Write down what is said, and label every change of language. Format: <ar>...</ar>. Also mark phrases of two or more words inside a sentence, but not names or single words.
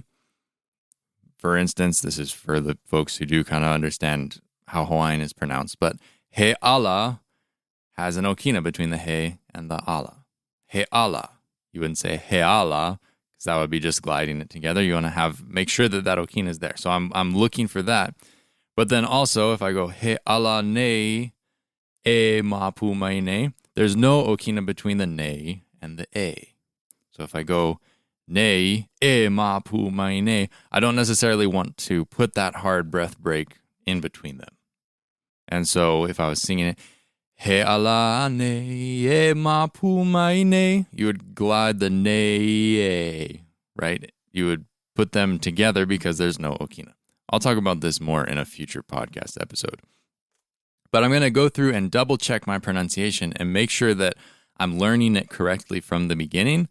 <en>For instance, this is for the folks who do kind of understand how Hawaiian is pronounced, but</en> <haw>he ala</haw> <en>has an okina between the he and the ala.</en> <haw>He ala.</haw> <en>You wouldn't say</en> <haw>he ala</haw> <en>because that would be just gliding it together. You want to make sure that that okina is there. So I'm looking for that. But then also, if I go</en> <haw>he ala ne e mapu mai ne,</haw> <en>there's no okina between the ne and the e. So if I go</en> <haw>ne e mapu mai ne,</haw> <en>I don't necessarily want to put that hard breath break in between them. And so if I was singing it,</en> <haw>he ala ne e mapu mai ne,</haw> <en>you would glide the</en> <haw>ne e,</haw> <en>right? You would put them together because there's no okina. I'll talk about this more in a future podcast episode. But I'm going to go through and double check my pronunciation and make sure that I'm learning it correctly from the beginning.</en>